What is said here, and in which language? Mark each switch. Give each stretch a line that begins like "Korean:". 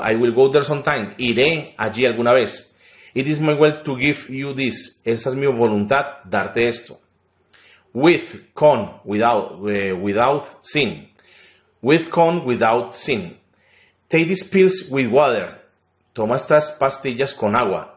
English: I will go there sometime.
Spanish: Iré allí alguna vez.
English: It is my will to give you this.
Spanish: Esa es mi voluntad, darte esto.
English: With, con, without sin. With, con, without sin. Take these pills with water.
Spanish: Toma estas pastillas con agua.